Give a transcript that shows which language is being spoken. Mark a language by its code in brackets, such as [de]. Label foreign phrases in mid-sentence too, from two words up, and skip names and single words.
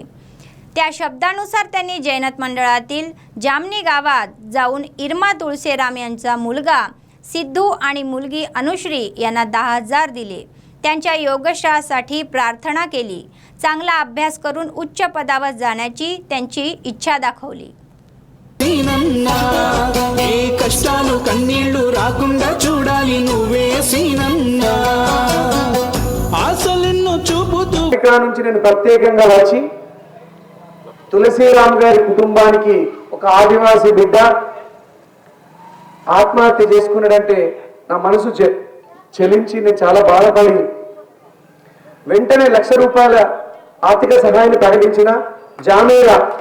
[mr] त्या शब्दानुसार त्यांनी जैनत मंडळातील जामनी गावात जाऊन इरमा तुळसेराम यांचा मुलगा सिद्धू आणि मुलगी अनुश्री यांना 10,000 दिले। त्यांच्या योगक्षेमासाठी प्रार्थना केली। चांगला अभ्यास करून उच्च पदावर जाण्याची त्यांची इच्छा दाखवली। [te] కష్టాలు కన్నీళ్లు రాకుండా చూడాలి నువ్వే సీనన్నా ఆశలెన్నో చూపుతూ ఇక్కడ నుంచి నేను ప్రత్యేకంగా వచ్చి తులసిరామ్ గారి కుటుంబానికి ఒక ఆదివాసీ బిడ్డ ఆత్మహత్య చేసుకున్నాడంటే నా మనసు చెలించి నేను చాలా బాధపడి వెంటనే 1,00,000 రూపాయల ఆర్థిక సహాయాన్ని ప్రకటించిన జామేరా